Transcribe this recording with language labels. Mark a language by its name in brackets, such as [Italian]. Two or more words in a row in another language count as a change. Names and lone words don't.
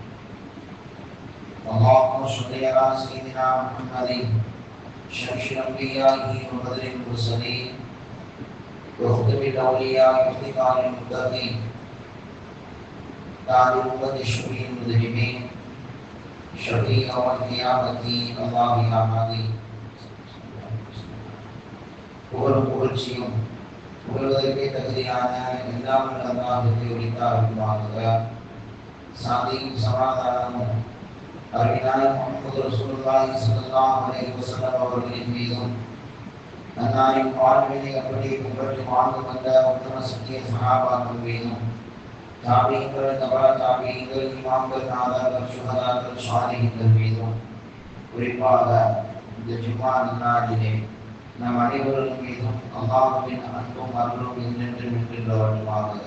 [Arabic] اللهم صل على سيدنا محمد شمس الأنبياء وبدر المرسلين وخاتم الأولياء وافتقار المتقين تاج أمة الشفيع المذنبين شفيع يوم القيامة الله يا هادي. [Tamil] புகழும் புகழ்ச்சியும் புகழ்வதற்கே தகுதியான எல்லாம் அல்லாஹ்வுக்கு உரித்தாகுமாக. சாந்தியும் சமாதானமும் அருமையான முஹம்மது [Arabic] رسول الله صلى الله عليه وسلم [Tamil] அவர்களின் மீதும் அன்னாரின் வாழ்வினை அப்படியே பின்பற்றி வாழ்ந்து வந்த உத்தம சத்திய சஹாபாக்கள் மீதும் தாபீன்கள் தபா தாபீன்கள் இமாம்கள் நாதாக்கள் சுஹதாக்கள் சாலிஹீன்கள் மீதும் குறிப்பாக இந்த ஜும்ஆ நாளிலே நம் அனைவர்கள் மீதும் அல்லாஹ்வின் அன்பும் அருளும் என்றென்றும் இருக்கின்றவற்றுமாக.